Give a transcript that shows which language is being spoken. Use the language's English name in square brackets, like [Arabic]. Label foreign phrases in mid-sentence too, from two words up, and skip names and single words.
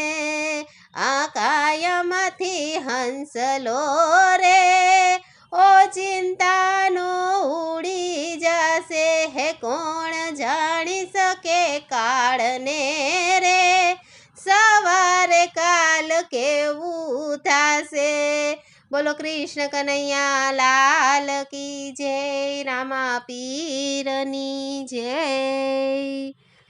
[Gujarati] આ કાયામાંથી હંસલો રે, ઓ ચિંતાનો ઉડી જાશે। હે કોણ જાણી શકે કાળને રે, સવારે કાલ કેવું થાશે। [Hindi] बोलो कृष्ण कन्हैया लाल की जय। [Gujarati] રામા પીરની જય।